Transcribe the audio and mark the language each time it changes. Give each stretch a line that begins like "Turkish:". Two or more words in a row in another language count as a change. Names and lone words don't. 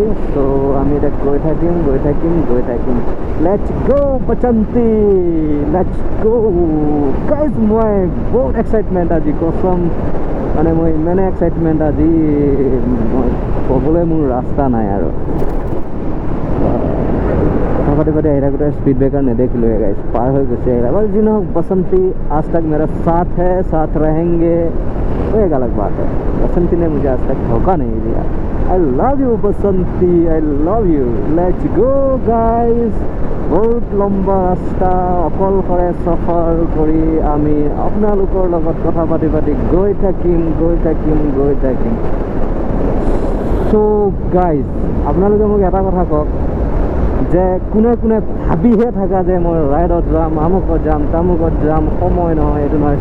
Assamese: চ' আমি এতিয়া গৈ থাকিম।
English: Let's go'
Assamese: বসন্তী,
English: Let's go guys.
Assamese: মই বহুত এক্সাইটমেণ্ট আজি, কচম মানে মই ইমানে এক্সাইটমেণ্ট আজি, মই ক'বলৈ মোৰ ৰাস্তা নাই আৰু। কথা পাতি আহি থাকোঁতে
English: speed breaker
Assamese: নেদেখিলোঁ গাইজ, পাৰ হৈ গৈছে। এবাৰ যি নহওক,
Hindi: बसंती आज तक मेरा साथ है, साथ रहेंगे, वो एक अलग बात है। बसंती ने मुझे आज तक धोखा नहीं दिया।
English: I love you Basanti, I love you. Let's go guys.
Assamese: बहुत লম্বা ৰাস্তা অকলশৰে সফৰ কৰি আমি আপোনালোকৰ লগত কথা পাতি গৈ থাকিম।
English: So guys,
Assamese: আপোনালোকে মোক এটা কথা কওক যে কোনে ভাবিহে থাকা যে মই ৰাইডত যাম, আমুকত যাম, তামুকত যাম, সময় নহয়, এইটো নহয়।